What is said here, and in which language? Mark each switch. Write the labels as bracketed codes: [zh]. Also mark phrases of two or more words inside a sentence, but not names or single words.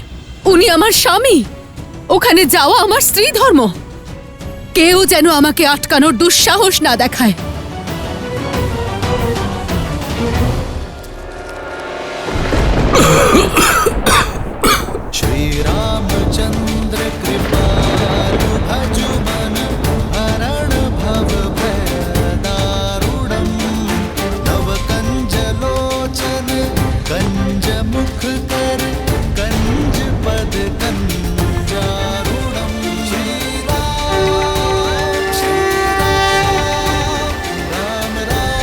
[bn] উনি আমার স্বামী, ওখানে যাওয়া আমার স্ত্রী ধর্ম। কেউ যেন আমাকে আটকানোর দুঃসাহস না দেখায়। [sa] श्रीरामचंद्र कृपालु भजु मन हरण भव भय दारुणम् नव कंज लोचन कंज मुख कर कंज पद कंजारुणम् श्री राम राम